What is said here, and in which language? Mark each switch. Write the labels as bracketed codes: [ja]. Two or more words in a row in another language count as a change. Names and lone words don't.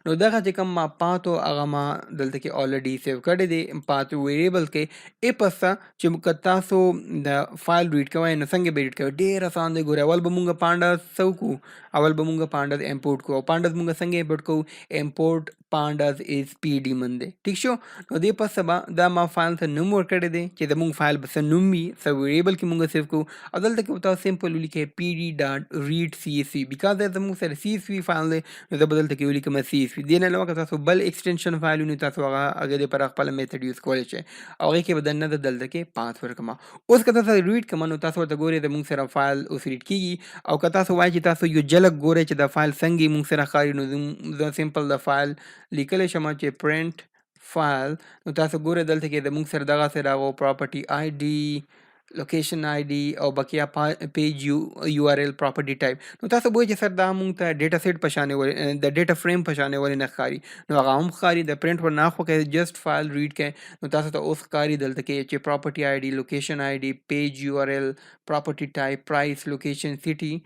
[ps] نو دغه چې کوم ما پات و هغه ما دلته کې [en] already save [ps] کړی دی [en] path variable [ps] کې. پسته چې که تاسو د [en] file read [ps] کوئ نو څنګه به ریډ کوئ؟ ډېر اسان دی. ګورئ اول به مونږ پانډاس څه وکړو؟ اول به مونږ پانډاس امپورټ کوو. او پانډاس مونږ څنګه امپورټ کوو؟ [en] import pandas as PD [ps] من دی. ٹھیک شو. نو دې پسته به دا ما فایل ته نوم ورکړی دی چې زمونږ فایل به څه نوم وي، څه ویریبل کې مونږ سیو کوو. او دلته کې به تاسو سمپل ولیکئ [en] PD dot read CSV. [ps] بیکاز دا زمونږ سره [en] CSV file [ps] دی نو زه به دلته کې ولیکم CSV. دې نه علاوه که تاسو بل [en] extension file [ps] ونیو تاسو هغه دپاره خپله [en] method use [ps] کولی شئ او هغې کې به دننه دلته کې پاس ورکړم. اوس که تاسو ریډ کوم نو تاسو ورته ګورئ زمونږ سره فایل اوس ریډ کېږي. او که تاسو وایئ چې تاسو یو جلک ګورئ چې دا فایل څنګه مونږ سره ښکاري نو زه سمپل د فایل لیکلی شم چې [en] print file. [ps] نو تاسو ګورئ دلته کې زمونږ سره دغسې راغو [en] property ID location ID [ps] او بقیه [en] page URL property type. [ps] نو تاسو به وایئ چې سر دا مونږ ته [en] data set [ps] په شانې ولې د [en] data frame [ps] په شانې ولې نه ښکاري؟ نو هغه هم ښکاري. د پرنټ ور نه خوښی [en] just file read [ps] کړئ نو تاسو ته اوس ښکاري دلته کې چې [en] property ID location ID page URL property type price location city.